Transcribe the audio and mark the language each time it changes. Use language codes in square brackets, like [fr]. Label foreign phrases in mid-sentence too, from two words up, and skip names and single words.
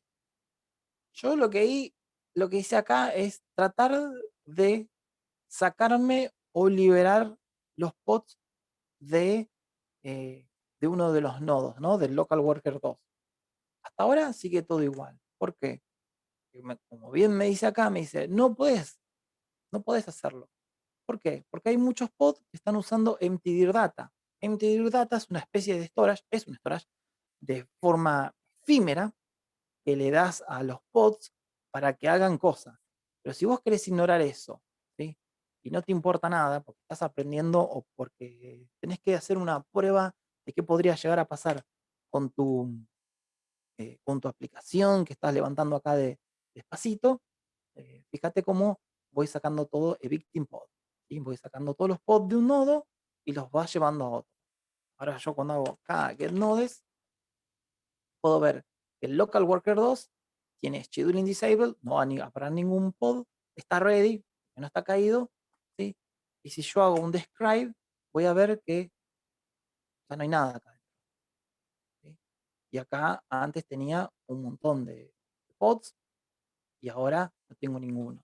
[es] Yo lo que hice acá es tratar de sacarme o liberar los pods de, de uno de los nodos, ¿no? Del local worker 2. Hasta ahora sigue todo igual. ¿Por qué? Como bien me dice acá, me dice, no puedes hacerlo. ¿Por qué? Porque hay muchos pods que están usando [en] empty dir data. [es] MTW Data es una especie de storage, es un storage de forma efímera que le das a los pods para que hagan cosas. Pero si vos querés ignorar eso, ¿sí? Y no te importa nada porque estás aprendiendo o porque tenés que hacer una prueba de qué podría llegar a pasar con tu aplicación que estás levantando acá despacito, fíjate cómo voy sacando todo [en] evicting pod. [es] ¿Sí? Voy sacando todos los pods de un nodo y los vas llevando a otro. Ahora yo cuando hago acá [en] get nodes, [es] puedo ver que el local worker 2 tiene [en] scheduling disabled, [es] no va a parar ningún pod, está ready, que no está caído, ¿sí? Y si yo hago un describe, voy a ver que ya no hay nada acá. ¿Sí? Y acá antes tenía un montón de pods y ahora no tengo ninguno.